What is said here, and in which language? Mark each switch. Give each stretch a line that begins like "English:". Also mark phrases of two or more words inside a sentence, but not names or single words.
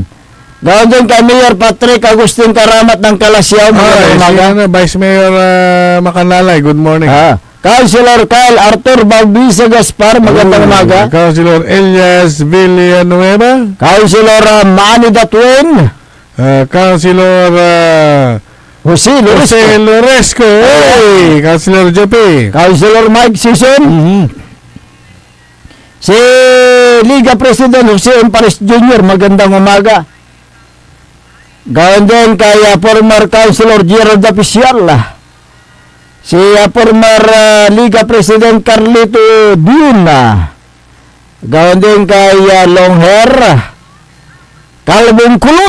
Filipino: Gawin din kay Mayor Patrick Agustin Karamat ng Kalasyaw. Magandang umaga. Vice Mayor Macanlalay,
English: good morning.
Filipino: Councilor Kyle Arthur Baubisa Gaspar, magandang umaga. Councilor Elias Villanueva. Councilor Manny the Twin. Councilor Jose Loresco. Hey, Councilor JP. Councilor Mike Sison. Si Liga President Jose Empares Jr., magandang umaga. Gawin din kay former Councilor Gerald Apicial. Si former Liga President Carlito Diuna. Gawin din kay Long Hair Kalbong Kulot,